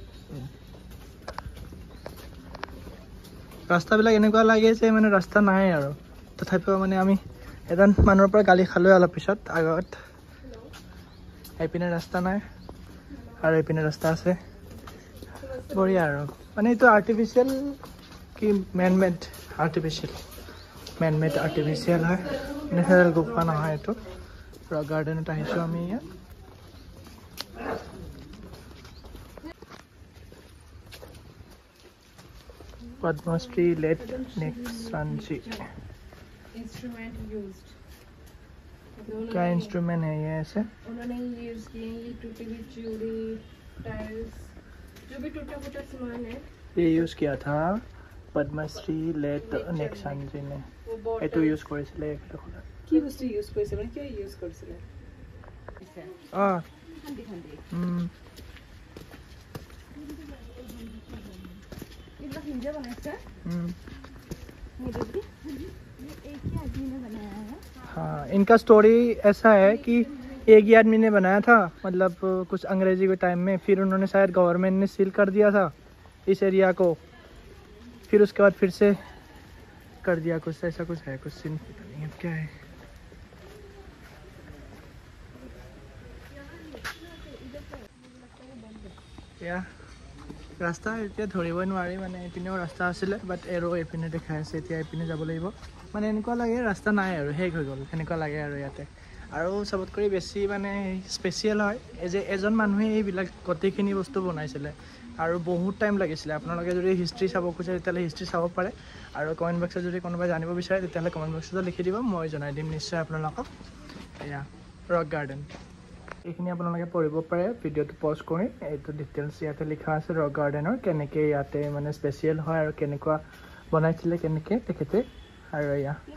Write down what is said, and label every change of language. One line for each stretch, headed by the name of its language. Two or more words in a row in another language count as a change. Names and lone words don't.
Assamese: ৰাস্তাবিলাক এনেকুৱা লাগে যে মানে ৰাস্তা নাই আৰু তথাপিও মানে আমি এজন মানুহৰ পৰা গালি খালোঁ অলপ পিছত আগত এইপিনে ৰাস্তা নাই আৰু এইপিনে ৰাস্তা আছে বঢ়িয়া আৰু মানে এইটো আৰ্টিফিচিয়েল কি
English: man made
Assamese: আৰ্টিফিচিয়েল হয় নেচাৰেল গুফা নহয় এইটো ৰক গাৰ্ডেনত আহিছোঁ আমি ইয়াত पद्मश्री लेट नेक्सांची
English: instrument used
Hindi: क्या इंस्ट्रूमेंट है ये ऐसे उन्होंने यूज किए ये टूटी हुई चूड़ी टाइल्स जो भी टूटा फूटा सामान है ये यूज किया था पद्मश्री लेट नेक्सांची ने एटू यूज
Assamese: কৰিছিলে এটা খোলা
Hindi: কি বস্তু ইউজ কৰিছে মানে কি ইউজ কৰিছিলে খান্দি हाँ इनका स्टोरी ऐसा है कि एक ही आदमी ने बनाया था मतलब कुछ अंग्रेजी के टाइम में फिर उन्होंने शायद गवर्नमेंट ने सील कर दिया था इस एरिया को फिर उसके बाद फिर से कर दिया कुछ ऐसा कुछ है कुछ सीन पता नहीं अब क्या है
Assamese: या ৰাস্তা এতিয়া ধৰিবই নোৱাৰি মানে এইপিনেও ৰাস্তা আছিলে বাট এৰো এইপিনে দেখাই আছে এতিয়া এইপিনে যাব লাগিব মানে এনেকুৱা লাগে ৰাস্তা নাই আৰু শেষ হৈ গ'ল সেনেকুৱা লাগে আৰু ইয়াতে আৰু চবতকৈ বেছি মানে স্পেচিয়েল হয় যে এজন মানুহে এইবিলাক গোটেইখিনি বস্তু বনাইছিলে আৰু বহুত টাইম লাগিছিলে আপোনালোকে যদি হিষ্ট্ৰী চাব খোজে তেতিয়াহ'লে হিষ্ট্ৰী চাব পাৰে আৰু কমেণ্ট বক্সত যদি কোনোবাই জানিব বিচাৰে তেতিয়াহ'লে কমেণ্ট বক্সত লিখি দিব মই জনাই দিম নিশ্চয় আপোনালোকক এয়া ৰক গাৰ্ডেন এইখিনি আপোনালোকে পঢ়িব পাৰে ভিডিঅ'টো পজ কৰি এইটো ডিটেইলছ ইয়াতে লিখা আছে ৰক গাৰ্ডেনৰ কেনেকৈ ইয়াতে মানে স্পেচিয়েল হয় আৰু কেনেকুৱা বনাইছিলে কেনেকৈ তেখেতে আৰু এয়া